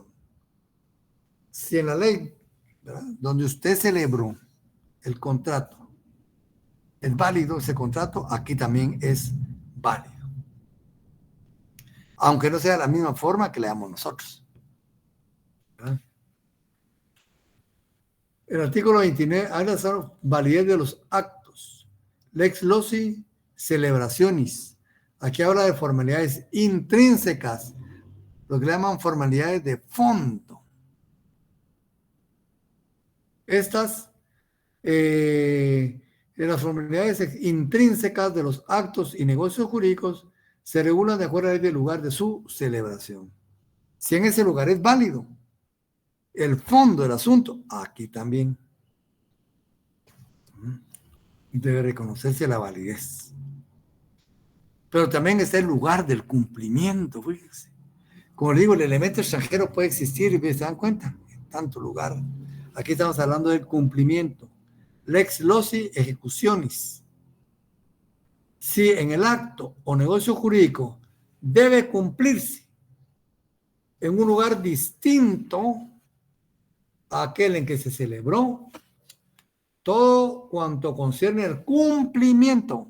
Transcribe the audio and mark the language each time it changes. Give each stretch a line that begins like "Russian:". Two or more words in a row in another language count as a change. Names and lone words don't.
Spanish: Si en la ley, ¿verdad?, donde usted celebró el contrato es válido ese contrato, aquí también es válido. aunque no sea de la misma forma que le damos nosotros. ¿Verdad? El artículo 29 habla de la validez de los actos.
Latin: Lex loci celebrationis.
Spanish: Aquí habla de formalidades intrínsecas, lo que le llaman formalidades de fondo. Estas, las formalidades intrínsecas de los actos y negocios jurídicos se regulan de acuerdo al lugar de su celebración. Si en ese lugar es válido el fondo del asunto, aquí también debe reconocerse la validez. Pero también está el lugar del cumplimiento, fíjense. Como le digo, el elemento extranjero puede existir, y se dan cuenta, en tanto lugar. Aquí estamos hablando del cumplimiento.
Latin: Lex loci executionis.
Spanish: Si en el acto o negocio jurídico debe cumplirse en un lugar distinto a aquel en que se celebró, todo cuanto concierne al cumplimiento.